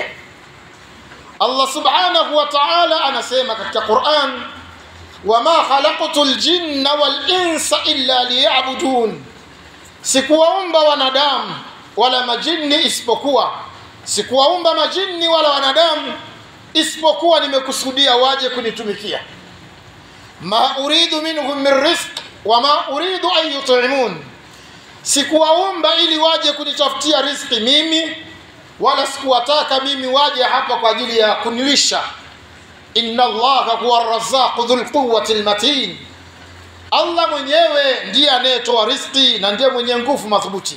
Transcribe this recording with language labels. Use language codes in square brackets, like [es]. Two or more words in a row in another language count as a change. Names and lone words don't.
[sw] Allah [ar] subhanahu wa ta'ala [sw] anasema katika Qur'an, [ar] wama khalaqtul jinna wal insa illa liya'budun, [sw] sikuwaumba wanadamu wala majini isipokuwa, sikuwaumba majini wala wanadamu isipokuwa nimekusudia waje kunitumikia. [ar] Ma uridu minhum min rizq wama uridu an yut'imun, [sw] sikuwaumba ili waje kunitafutia riziki mimi, wala sikuwataka mimi waje hapa kwa ajili ya kunilisha. [ar] Inna Allaha huwa ar-razzaqu dhul quwwati al-matin, [sw] Allah mwenyewe ndiye anayetoa riziki na ndiye mwenye nguvu madhubuti.